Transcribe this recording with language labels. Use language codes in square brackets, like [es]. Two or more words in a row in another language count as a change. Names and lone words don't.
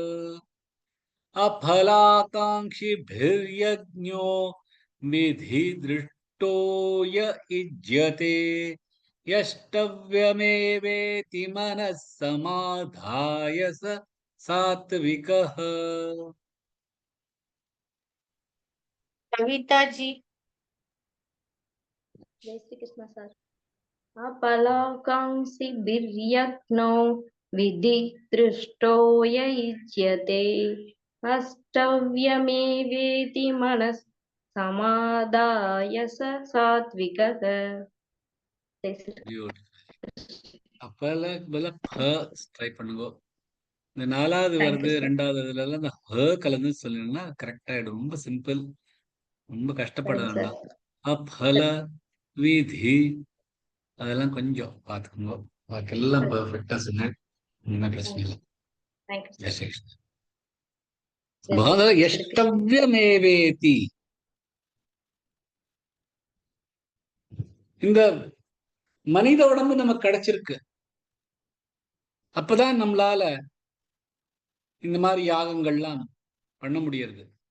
[sa] अफलाकाङ्क्षिभिर्यज्ञो विधि दृष्टो य इज्यते यष्टव्यमेवेति मनः समाधाय स सात्त्विकः. [hi] कविता जी। जय श्री कृष्ण सर। [sa] अपलाकांक्षि बिर्यज्ञो विधि दृष्टो य इज्यते अष्टव्यमेवेति मनस् समादाय स सात्विकः। [hi] जय श्री [ta] அப்பல ட்ரை பண்ணுங்க. இந்த 4வது [en] Thank [ta] வருது, [en] you, sir. [ta] 2வது இதுல எல்லாம் இந்த ஹ கலந்து சொல்லணும்னா கரெக்ட் ஆயிடும். ரொம்ப சிம்பிள், ரொம்ப கஷ்டப்பட [en] Thank you, [ta] வேண்டாம். [en] sir. [sa] अफल विधि [ta] அதெல்லாம் கொஞ்சம் பார்த்துக்கோங்க, பாக்கெல்லாம் பெர்ஃபெக்டா சொன்ன, ஒன்றும் பிரச்சனை இல்லை. [en] Thank you, [ta] ஜெய் [en] sir. [ta] ஸ்ரீ கிருஷ்ண. [en] Yes, [ta] பகவான் [en] Shri Krishna. [ta] யஷ்டவ்யமேவேதி, இந்த மனித உடம்பு நமக்கு கிடைச்சிருக்கு, அப்பதான் நம்மளால இந்த மாதிரி யாகங்கள்லாம் பண்ண முடியறது.